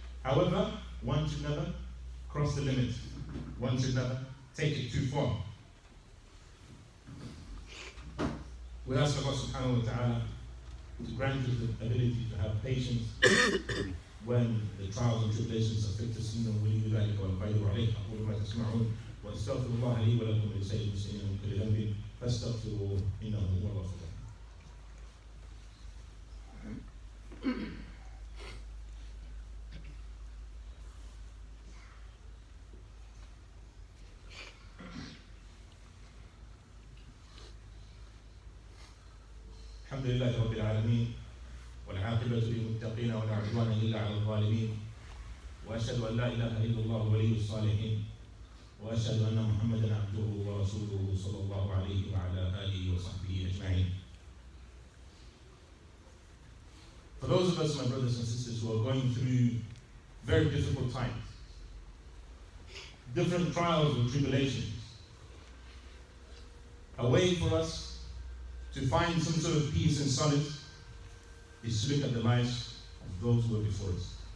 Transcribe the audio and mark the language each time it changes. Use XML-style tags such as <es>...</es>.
<en>However, one should never cross the limit. One should never take it too far. We ask Allah subhanahu wa ta'ala to grant us the ability to have patience when the trials and tribulations afflict us.</en> <ar>إنه ولي ذلك والقادر عليه. أقول ما تسمعون وأستغفر الله لي ولكم ولسائر المسلمين من كل ذنب فاستغفروه إنه هو الغفور الرحيم. الحمد لله رب العالمين والعاقبة للمتقين ولا عدوان إلا على الظالمين وأشهد أن لا إله إلا الله ولي الصالحين وأشهد أن محمدا عبده ورسوله صلى الله عليه وعلى آله وصحبه أجمعين.</ar> <en>For those of us, my brothers and sisters, who are going through very difficult times, different trials and tribulations, a way for us to find some sort of peace and solace is to look at the lives of those who were before us.</en>